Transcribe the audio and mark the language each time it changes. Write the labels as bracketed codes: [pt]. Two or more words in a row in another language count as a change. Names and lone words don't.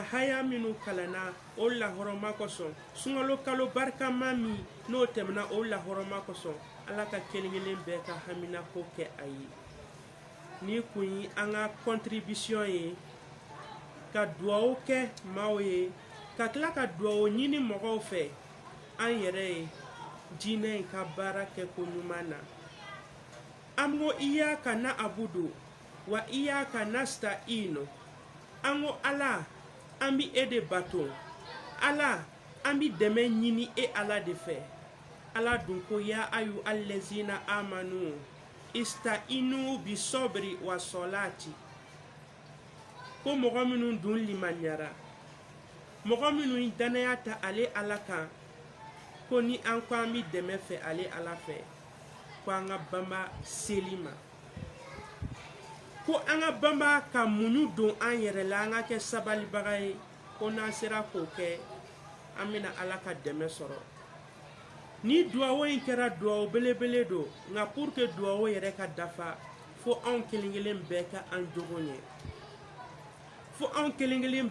[bm] haya minnu kalanna o lahɔrɔma kosɔn sunkalo kalo barikama min n'o tɛmɛna o lahɔrɔma kosɔn ala ka kelen kelen bɛɛ ka hamina ko kɛ a ye ni kun ye an ka contribution ye ka duwawu kɛ maaw ye ka tila ka duwawu ɲini mɔgɔw fɛ an yɛrɛ ye diinɛ in ka baara kɛ ko ɲuman na an ko [ar] إياك نعبد وإياك نستعين [bm] an ko ala an bi e de bato ala an bi dɛmɛ ɲini e ala de fɛ ala dun ko [ar] يا أيها الذين آمنوا استعينوا بالصبر والصلاة [bm] ko mɔgɔ minnu dun limanyara mɔgɔ minnu danaya ta ale ala kan ko ni an ko an bi dɛmɛ fɛ ale ala fɛ ko an ka banba seli ma ko an ka banba ka muɲu don an yɛrɛ la an ka kɛ sabalibaga ye ko n'an sera k'o kɛ an bɛna ala ka dɛmɛ sɔrɔ ni duwawu in kɛra duwawu belebele don nka [fr] pour que [bm] duwawu yɛrɛ ka dafa fo anw kelen kelen bɛɛ ka an jogo ɲɛ fo anw kelen kelen